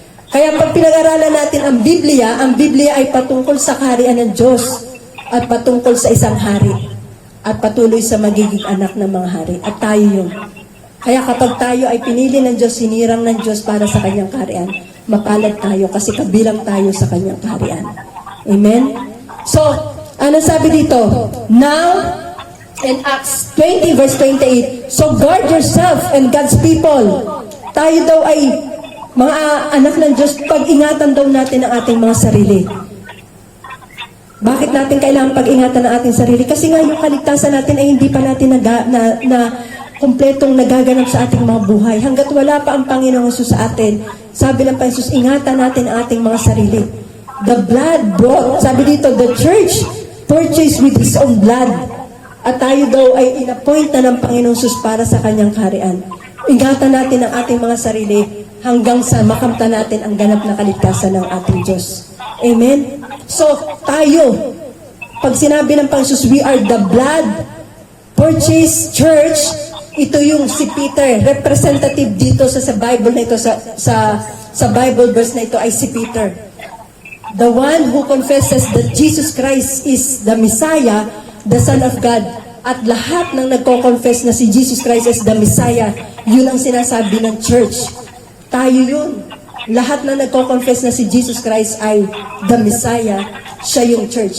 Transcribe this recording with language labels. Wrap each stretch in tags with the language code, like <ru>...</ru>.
<tl>Kaya pag pinag-aralan natin ang Biblia ay patungkol sa kaharian ng Diyos at patungkol sa isang hari at patuloy sa magiging anak ng mga hari. At tayo yun. Kaya kapag tayo ay pinili ng Diyos, sinirang ng Diyos para sa kanyang kaharian, mapalad tayo kasi kabilang tayo sa kanyang kaharian. Amen? So, ano sabi dito?</tl> <en>Now, in Acts 20 verse 28, so guard yourself and God's people.</en> <tl>Tayo daw ay mga anak ng Diyos, pag-ingatan daw natin ang ating mga sarili. Bakit natin kailangan pag-ingatan ang ating sarili? Kasi nga yung kaligtasan natin ay hindi pa natin kumpletong nagaganap sa ating mga buhay. Hanggat wala pa ang Panginoong Jesus sa atin, sabi ng Panginoon, ingatan natin ang ating mga sarili.</tl> <en>The blood brought,</en> <tl>sabi dito,</tl> <en>the church purchased with His own blood.</en> <tl>At tayo daw ay inappoint na ng Panginoong Jesus para sa kanyang kaharian. Ingatan natin ang ating mga sarili hanggang sa makamta natin ang ganap na kaligtasan ng ating Diyos. Amen? So, tayo, pag sinabi ng Panginoon,</tl> <en>we are the blood purchased church,</en> <tl>ito yung si Peter, representative dito sa Bible na ito, sa sa Bible verse na ito ay si Peter.</tl> <en>The one who confesses that Jesus Christ is the Messiah, the Son of God.</en> <tl>At lahat ng nagko-confess na si Jesus Christ</tl> <en>is the Messiah,</en> <tl>yun ang sinasabi ng church. Tayo yun. Lahat na nagko-confess na si Jesus Christ ay</tl> <en>the Messiah,</en> <tl>siya yung church.</tl>